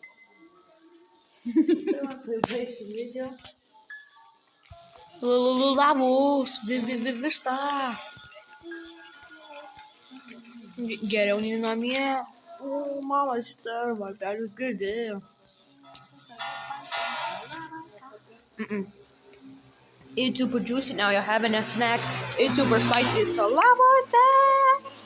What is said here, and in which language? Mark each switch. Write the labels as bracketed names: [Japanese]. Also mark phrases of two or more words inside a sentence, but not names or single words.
[Lithuanian] Lavus, višta. Geriau nei namie. O, mama, šitą varpelius girdėjo. [English] It's super juicy, now you're having a snack. It's super spicy, it's a lava attack.